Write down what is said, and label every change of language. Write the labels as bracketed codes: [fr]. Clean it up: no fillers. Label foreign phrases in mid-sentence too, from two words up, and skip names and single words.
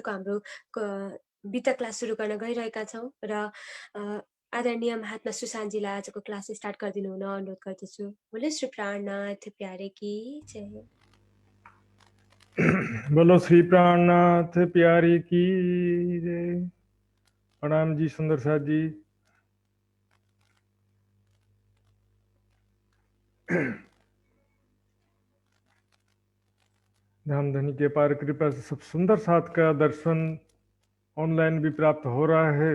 [ne] आजको हाम्रो वित्त क्लास सुरु गर्न गइरहेका छौँ र आदरणीय महात्मा सुशान्तजीलाई आजको [en] class start [ne] गरिदिनु हुन अनुरोध गर्दछु। [hi] बोले श्री प्राणनाथ प्यारे की जय। बोलो श्री प्राणनाथ प्यारी की जय। प्रणाम जी सुंदर साथ जी। धामधनी के पार कृपा से सब सुंदर साथ का दर्शन ऑनलाइन भी प्राप्त हो रहा है।